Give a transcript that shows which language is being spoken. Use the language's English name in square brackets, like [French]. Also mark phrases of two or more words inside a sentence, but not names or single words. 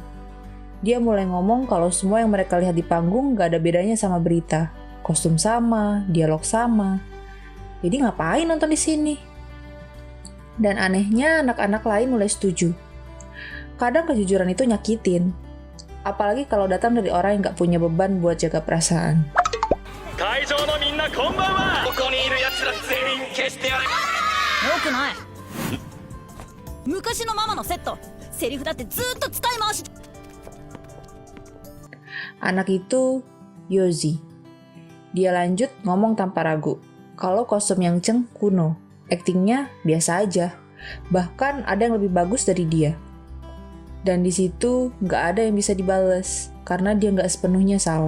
[Indonesian] Dia mulai ngomong kalau semua yang mereka lihat di panggung nggak ada bedanya sama berita. Kostum sama, dialog sama. Jadi ngapain nonton di sini? Dan anehnya anak-anak lain mulai setuju. Kadang kejujuran itu nyakitin. Apalagi kalau datang dari orang yang nggak punya beban buat jaga perasaan. [Japanese] 会場のみんなこんばんは。ここにいる奴ら全員消してやれ。よくない。昔のママのセット。セリフだってずっと使い回し。 [Indonesian] Anak itu Yozi. Dia lanjut ngomong tanpa ragu. Kalau kostum yang Cheng kuno, aktingnya biasa aja. Bahkan ada yang lebih bagus dari dia. Dan di situ nggak ada yang bisa dibales karena dia nggak sepenuhnya salah.